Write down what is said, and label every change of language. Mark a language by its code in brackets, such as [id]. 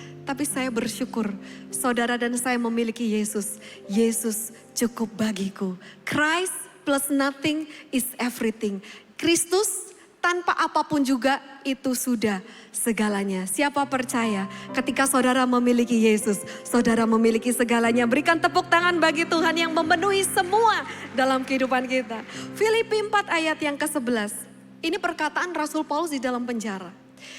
[id] Tapi saya bersyukur saudara dan saya memiliki Yesus. Yesus cukup bagiku. [en] Christ plus nothing is everything. [id] Kristus tanpa apapun juga itu sudah segalanya. Siapa percaya ketika saudara memiliki Yesus, saudara memiliki segalanya. Berikan tepuk tangan bagi Tuhan yang memenuhi semua dalam kehidupan kita. Filipi 4 ayat yang ke-11. Ini perkataan Rasul Paulus di dalam penjara.